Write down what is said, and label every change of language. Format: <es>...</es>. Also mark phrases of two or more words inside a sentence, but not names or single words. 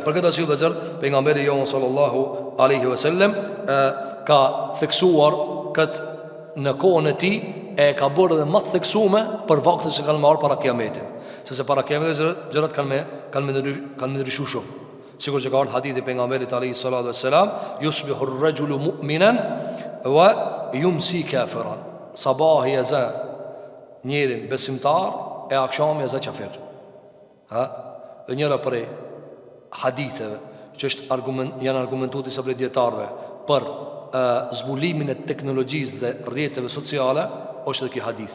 <sq>Për këtë arsye vëzër, pejgamberi jon</sq> <ar>صلى الله عليه وسلم</ar> <sq>ka theksuar këtë në kohën e tij, e ka bërë edhe më të theksuar për vaktin që kanë marrë para kiametit. Sepse para kiametit gjërat kanë ndryshuar shumë. Sikur që ka ardhur hadithi pejgamberit</sq> <ar>عليه الصلاة والسلام, يصبح الرجل مؤمنا ويمسي كافرا.</ar> <sq>Sabahi yaza njerin besimtar e akşam yaza kafir. Ha? Dhe njëra prej haditheve që janë argumentuar disa prej dietarëve për zbulimin e teknologjisë dhe rrjeteve sociale, është edhe ky hadith.</sq>